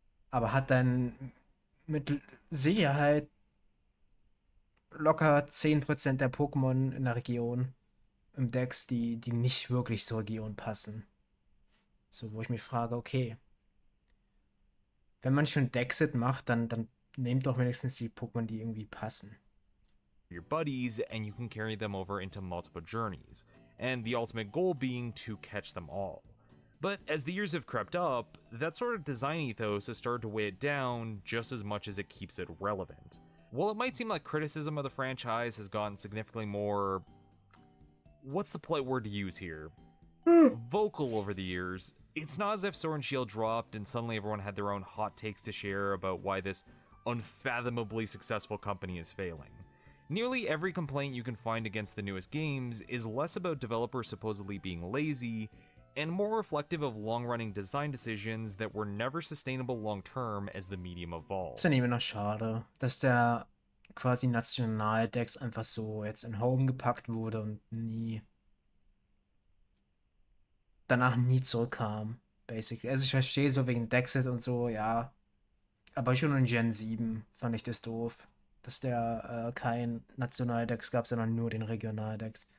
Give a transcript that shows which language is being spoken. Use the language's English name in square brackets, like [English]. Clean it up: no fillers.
[German] Aber hat dann mit Sicherheit locker 10% der Pokémon in der Region im Dex, die nicht wirklich zur Region passen. So, wo ich mich frage, okay, wenn man schon Dexit macht, dann nehmt doch wenigstens die Pokémon, die irgendwie passen. [English] your buddies, and you can carry them over into multiple journeys, and the ultimate goal being to catch them all. But as the years have crept up, that sort of design ethos has started to weigh it down just as much as it keeps it relevant. While it might seem like criticism of the franchise has gotten significantly more, what's the polite word to use here? Vocal over the years, it's not as if Sword and Shield dropped and suddenly everyone had their own hot takes to share about why this unfathomably successful company is failing. Nearly every complaint you can find against the newest games is less about developers supposedly being lazy and more reflective of long-running design decisions that were never sustainable long-term as the medium evolved. [German] Ist dann immer noch schade, dass der quasi Nationaldex einfach so jetzt in Home gepackt wurde und danach nie zurückkam, basically. Also ich verstehe so wegen Dexit und so, ja. Aber schon in Gen 7 fand ich das doof, dass der kein Nationaldex gab, sondern nur den Regionaldex.